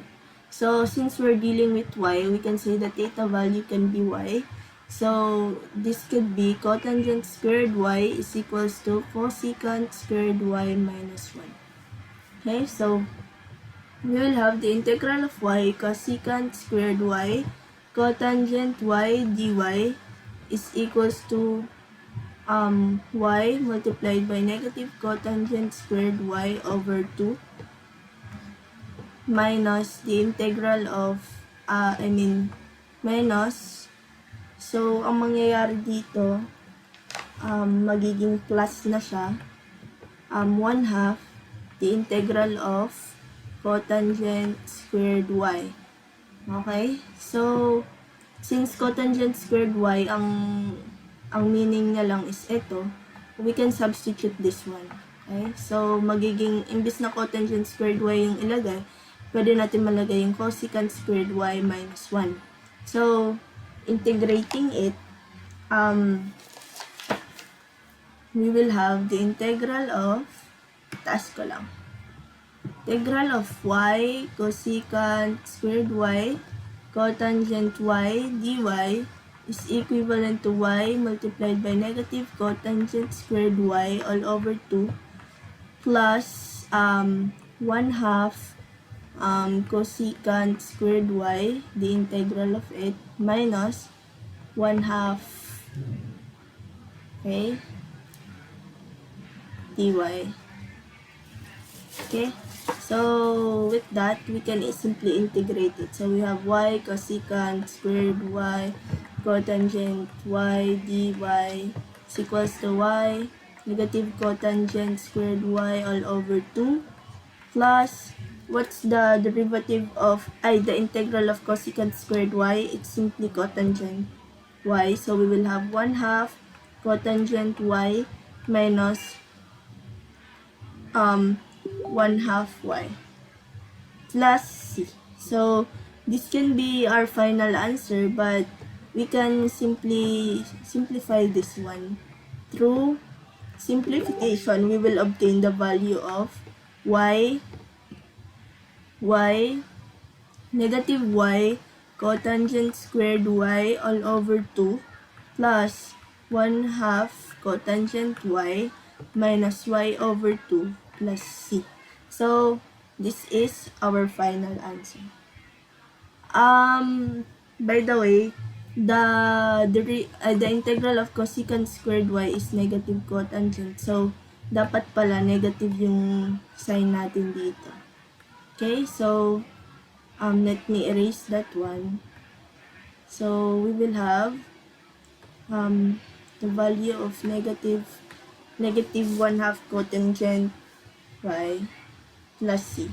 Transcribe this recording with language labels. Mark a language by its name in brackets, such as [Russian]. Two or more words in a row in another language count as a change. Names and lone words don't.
[English] So, since we're dealing with y, we can say the theta value can be y. So, this could be cotangent squared y is equals to cosecant squared y minus 1. Okay, so we will have the integral of y cosecant squared y cotangent y dy is equals to y multiplied by negative cotangent squared y over 2 minus the integral of, minus. So, [Filipino] ang mangyayari dito, magiging plus na siya, [English] 1/2 the integral of cotangent squared y. [Filipino] Okay? [English] So, since cotangent squared y [Filipino] ang ang [English] meaning [Filipino] niya lang [English] is ito, we can substitute this one. Okay? So, [Filipino] magiging, imbis na [English] cotangent squared y [Filipino] yung ilagay, pwede natin malagay yung [English] cosecant squared y minus 1. So, integrating it, we will have the integral of, [Filipino] taas ko lang, [English] integral of y cosecant squared y cotangent y dy is equivalent to y multiplied by negative cotangent squared y all over 2 plus 1/2 cosecant squared y, the integral of it, minus 1/2, okay, dy. Okay, so with that, we can simply integrate it. So we have y cosecant squared y cotangent y dy is equals to y negative cotangent squared y all over 2 plus, what's the derivative of, the integral of cosecant squared y? It's simply cotangent y. So we will have 1/2 cotangent y minus 1/2 y plus c. So this can be our final answer, but we can simply simplify this one. Through simplification, we will obtain the value of y negative y cotangent squared y all over 2 plus 1/2 cotangent y minus y over 2 plus c. So, this is our final answer. By the way, the integral of cosecant squared y is negative cotangent. So, [Filipino] dapat pala negative yung sign natin dito. [English] Okay, so, let me erase that one. So, we will have the value of negative 1/2 cotangent y plus c.